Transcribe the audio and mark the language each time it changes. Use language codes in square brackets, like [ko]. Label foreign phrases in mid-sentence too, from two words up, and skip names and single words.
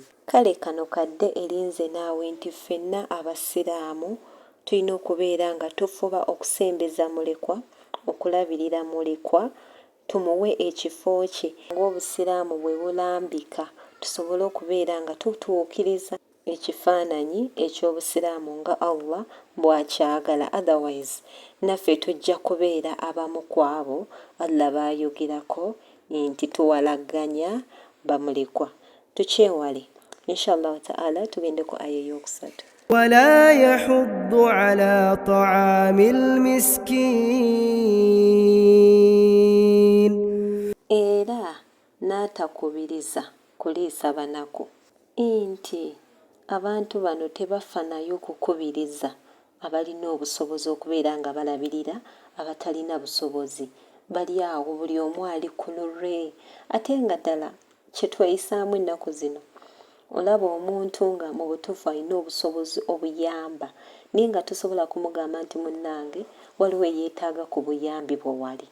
[lg] Kale kano kadde erinze naawe nti ffenna abasiraamu tulina okubeera nga tufuba okusembeza mulekwa, okulabirira mulekwa, tumuwe ekifo kye ng'obusiraamu bwe bulambika, tusobole okubeera nga tutuukiriza ekifaananyi eky'obusiraamu nga Allah bw'akyagala. Otherwise naffe tujja kubeera abamu ku abo Allah baayogerako nti tuwalagganya bamulekwa. Tukyewale. [ar] إن شاء الله تعالى [lg] tugende ku aya ey'okusatu. [ar] ولا يحض على طعام المسكين [lg] Era n'atakubiriza kuliisa banaku. Nti abantu bano tebafa nayo kukubiriza abalina obusobozi okubeera nga balabirira abatalina busobozi. Bali awo buli omu ali ku lulwe. Ate nga ddala kye tweyisaamu ennaku zino, olaba omuntu nga mu butuufu alina obusobozi obuyamba naye nga tosobola kumugamba nti munnange waliwo eyeetaaga ku buyambi bwe wali.